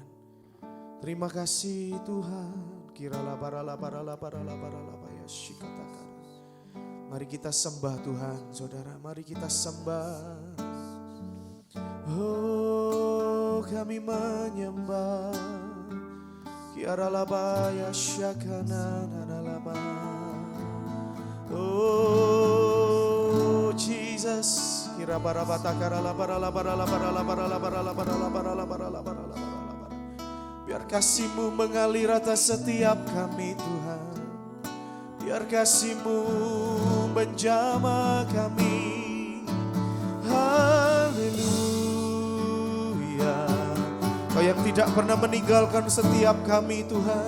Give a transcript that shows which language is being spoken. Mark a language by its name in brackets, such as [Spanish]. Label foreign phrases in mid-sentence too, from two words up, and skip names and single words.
[Indonesian] Terima kasih Tuhan. Mari kita sembah Tuhan saudara, mari kita sembah. Oh kami menyembah. Kiaralabaya syakana nanalaba. Oh Jesus, biar kasih-Mu mengalir atas setiap kami Tuhan. Biar kasih-Mu menjamah kami. Haleluya. Kau yang tidak pernah meninggalkan setiap kami Tuhan.